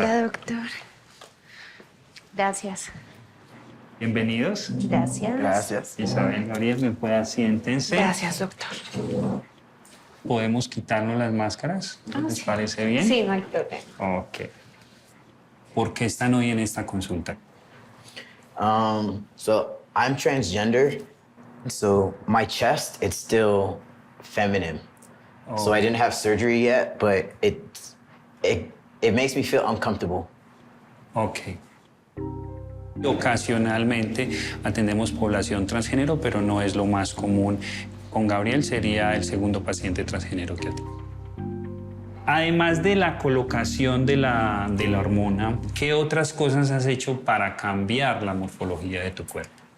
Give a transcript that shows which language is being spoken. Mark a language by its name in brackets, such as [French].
[Spanish] Hola, doctor. Gracias. Bienvenidos. Gracias. Gracias. Isabel, Gabriel, bien puedan, siéntense. Gracias, doctor. ¿Podemos quitarnos las máscaras? ¿Les sí. parece bien? Sí, no hay problema. Ok. ¿Por qué están hoy en esta consulta? [English] So I'm transgender, so my chest, it's still feminine. So I didn't have surgery yet, but it makes me feel uncomfortable. Ok. [Spanish] Ocasionalmente atendemos población transgénero, pero no es lo más común. Con Gabriel sería el segundo paciente transgénero que atiende. Además de la colocación de la hormona, ¿qué otras cosas has hecho para cambiar la morfología de tu cuerpo?